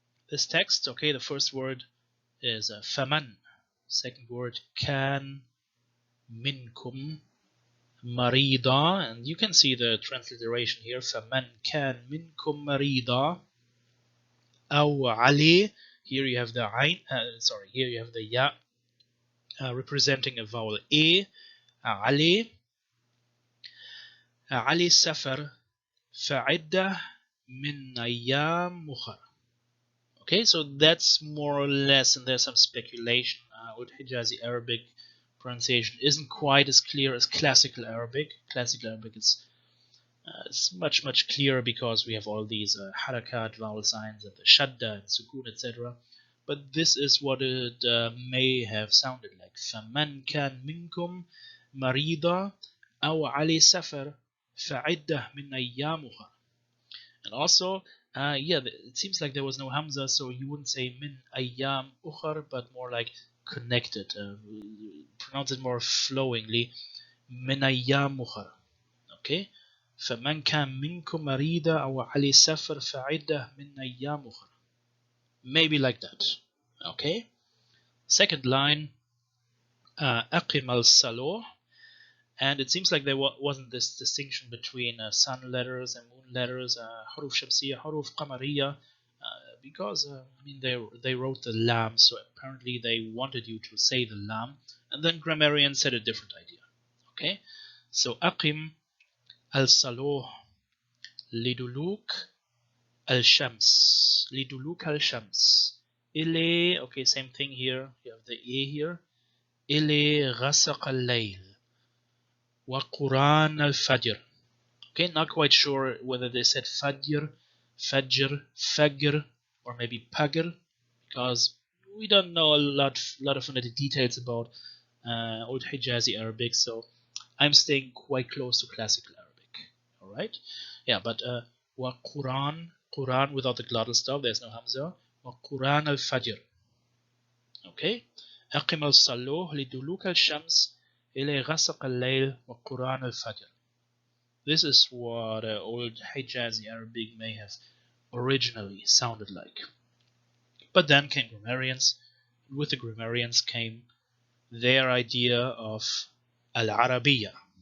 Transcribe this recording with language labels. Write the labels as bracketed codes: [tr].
[en] This text, okay, the first word is faman, second word kan minkum marida, and you can see the transliteration here, faman kan minkum marida aw ali. Here you have the ain, here you have the ya representing a vowel a, ali. [ar] علي سفر فعدة من أيام أخرى. [en] Okay, so that's more or less, and there's some speculation. Old Hejazi Arabic pronunciation isn't quite as clear as classical Arabic. Classical Arabic is it's much clearer because we have all these harakat, vowel signs, and the shadda, and sukun, etc. But this is what it may have sounded like. [ar] فَمَنْ كَانْ مِنْكُمْ مَرِيضًا أَوْ عَلَيْهِ سَفَرٌ فَعِدَّةٌ مِنْ أَيَّامٍ أُخَرَ. [en] And also, it seems like there was no hamza, so you wouldn't say min ayyam ukhar, but more like connected. Pronounce it more flowingly, min ayyam ukhar. Okay, [ar] فمن كان منكم مريضا أو عليه سفر فعدة من أيام أخرى. [en] Maybe like that. Okay. Second line, [ar] أقم الصلاة. [en] And it seems like there wasn't this distinction between sun letters and moon letters, [ar] حروف شمسية, حروف قمرية, [en] because they wrote the lam, so apparently they wanted you to say the lam, and then grammarians said a different idea. Okay, so [ar] أقم الصلاة لدلوك الشمس, لدلوك الشمس. إلي, [en] okay, same thing here. You have the a here. [ar] إلي غسق الليل. وقرآن الفجر. [en] Okay, not quite sure whether they said fajr, fajr, or maybe pagr, because we don't know a lot of phonetic details about Old Hejazi Arabic, so I'm staying quite close to classical Arabic. All right, yeah, but wa Quran without the glottal stop. There's no hamza. Wa Quran al Fajr. Okay, [ar] أقم الصلاة لدلوك الشمس إلى غسق الليل وقرآن الفجر. [en] This is what Old Hejazi Arabic may have originally sounded like. But then came grammarians, and with the grammarians came their idea of Al-Arabiya.